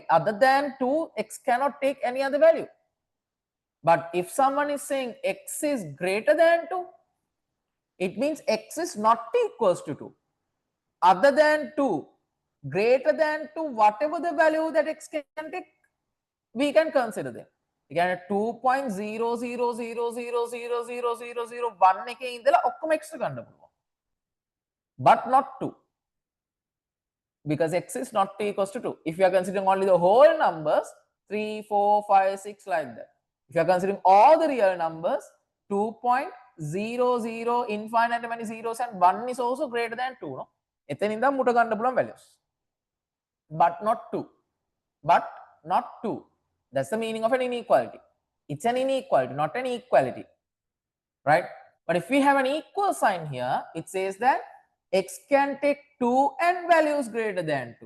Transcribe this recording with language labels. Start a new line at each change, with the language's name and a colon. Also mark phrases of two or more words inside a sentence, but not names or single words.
English: Other than 2, X cannot take any other value. But if someone is saying X is greater than 2, it means X is not equals to 2. Other than 2, greater than 2, whatever the value that X can take, we can consider them. You can
Sinhala: 2.00000000001 එකේ ඉඳලා ඔක්කොම X ගන්න පුළුවන්.
English: But not 2. Because X is not equals to 2. If you are considering only the whole numbers, 3, 4, 5, 6 like that. If you are considering all the real numbers, 2.00 infinite many zeros and 1 is also greater than 2. No?
Sinhala: එතනින්ද මුට ගන්න පුළුවන් values.
English: But not 2. But not 2. That's the meaning of an inequality. It's an inequality, not an equality. Right? But if we have an equal sign here, it says that X can take 2 and values greater than 2.